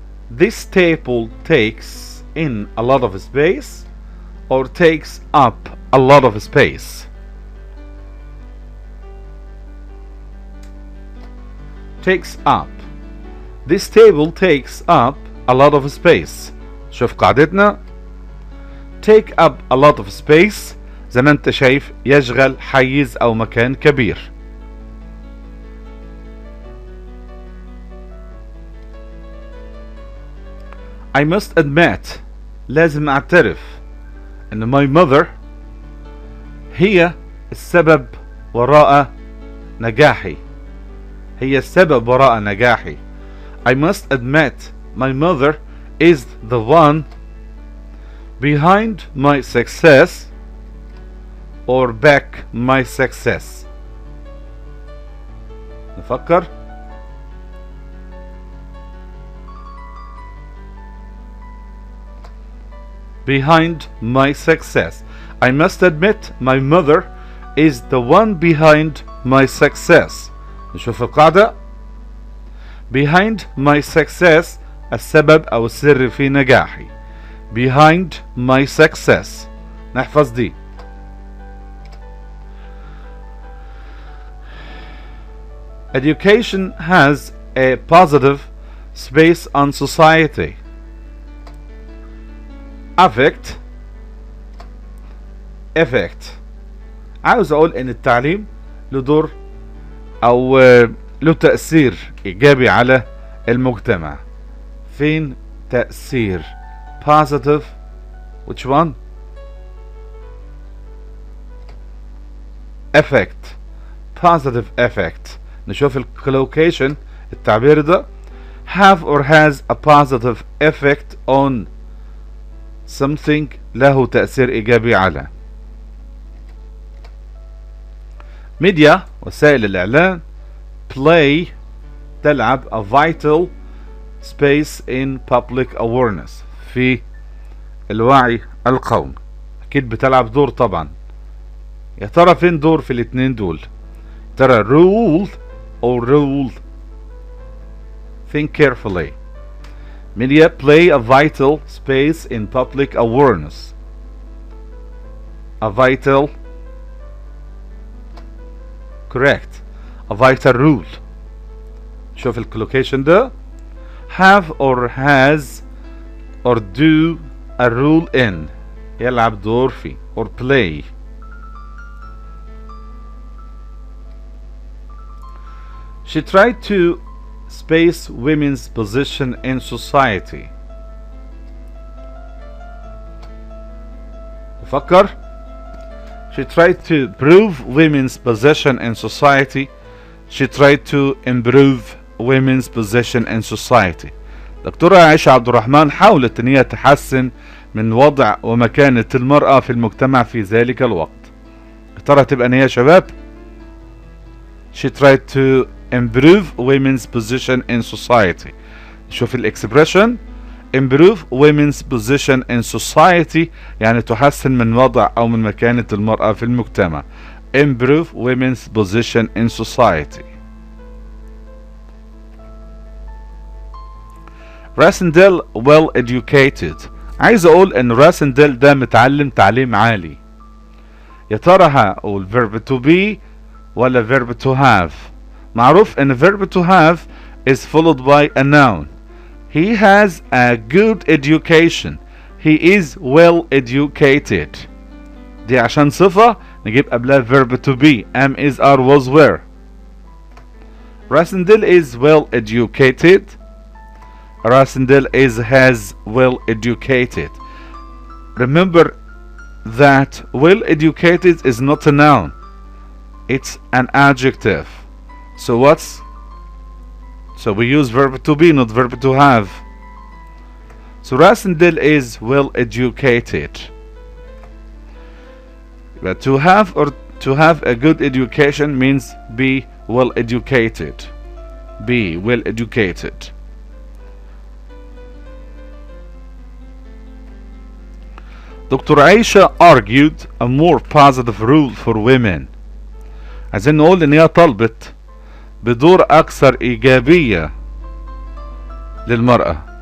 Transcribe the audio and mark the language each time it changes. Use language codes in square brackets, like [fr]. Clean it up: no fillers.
[en] This table takes in a lot of space or takes up a lot of space. Takes up. This table takes up a lot of space. [ar] شوف قاعدتنا. [en] Take up a lot of space [ar] زي ما انت شايف يشغل حيز او مكان كبير. [en] I must admit [ar] لازم اعترف ان [en] my mother [ar] هي السبب وراء نجاحي. هي السبب وراء نجاحي. [en] I must admit my mother is the one behind my success or back my success. [ar] نفكر. [en] Behind my success. I must admit my mother is the one behind my success. [ar] نشوف القاعدة. [en] Behind my success [ar] السبب أو السر في نجاحي. [en] Behind my success. [ar] نحفظ دي. [en] Education has a positive space on society. Effect. [ar] عاوز أقول إن التعليم له دور أو له تأثير إيجابي على المجتمع. فين تأثير؟ positive. [en] Which one? effect. positive effect. [ar] نشوف الكلوكيشن التعبير ده. [en] have or has a positive effect on something. [ar] له تأثير إيجابي على. media وسائل الإعلان. [en] play [ar] تلعب [en] a vital space in public awareness [ar] في الوعي القومي. أكيد بتلعب دور طبعا. يا ترى فين دور في الاتنين دول؟ ترى [en] rule or rule. Think carefully. Media play a vital space in public awareness. A vital. Correct. A vital rule. [ar] شوف الكلوكيشن ده. [en] have or has or do a role in. [ar] يلعب دور في [en] or play. She tried to space women's position in society. فكر. She tried to improve women's position in society. She tried to improve women's position in society. [ar] دكتورة عائشة عبد الرحمن حاولت ان هي تحسن من وضع ومكانة المرأة في المجتمع في ذلك الوقت. يا ترى تبقى ان هي شباب؟ [en] She tried to improve women's position in society. [ar] شوف الاكسبريشن. [en] improve women's position in society [ar] يعني تحسن من وضع او من مكانة المرأة في المجتمع. [en] improve women's position in society. راسنديل well educated. [ar] عايز اقول ان راسنديل ده متعلم تعليم عالي. يا ترى هقول [en] verb to be ولا verb to have؟ [ar] معروف ان [en] verb to have is followed by a noun. He has a good education. He is well educated. [ar] دي عشان صفة نجيب قبلها verb to be. [en] am is are was were. Rasindel is well educated. Rasindel is has well educated. Remember that well educated is not a noun. It's an adjective. So we use verb to be, not verb to have. So Rasindel is well educated. But to have or to have a good education means be well educated. Be well educated. Doctor Aisha argued a more positive rule for women. [ar] عايزين نقول ان هي طلبت بدور اكثر ايجابية للمرأة.